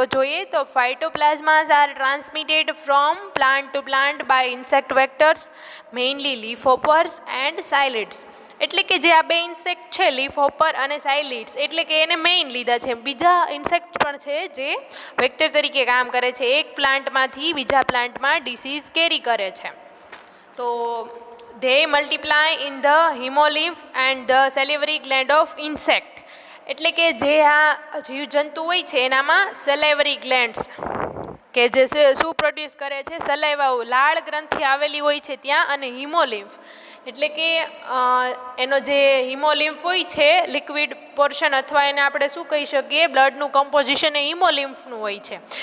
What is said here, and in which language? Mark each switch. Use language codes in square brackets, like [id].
[gu] તો જોઈએ તો [en] Phytoplasmas are transmitted from plant to plant by insect vectors, mainly leafhoppers and psyllids. [gu] એટલે કે જે આ 2 ઇન્સેક્ટ છે, લીફહોપર અને સાયલિડ્સ, એટલે કે એને મેઇન લીધા છે. બીજા ઇન્સેક્ટ પણ છે જે વેક્ટર તરીકે કામ કરે છે, એક પ્લાન્ટમાંથી બીજા પ્લાન્ટમાં ડિસીઝ કેરી કરે છે. [en] તો they multiply in the hemolymph and the salivary gland of insect. [gu] એટલે કે જે આ જીવજંતુ હોય છે એનામાં સેલાઇવરી ગ્લેન્ડ્સ કે જે શું પ્રોડ્યુસ કરે છે, સલાઈવા, લાળ ગ્રંથિ આવેલી હોય છે ત્યાં, અને હિમોલિમ્ફ. એટલે કે એનો જે હિમોલિમ્ફ હોય છે લિક્વિડ પોર્શન, અથવા એને આપણે શું કહી શકીએ, બ્લડનું કમ્પોઝિશન એ હિમોલિમ્ફનું હોય છે.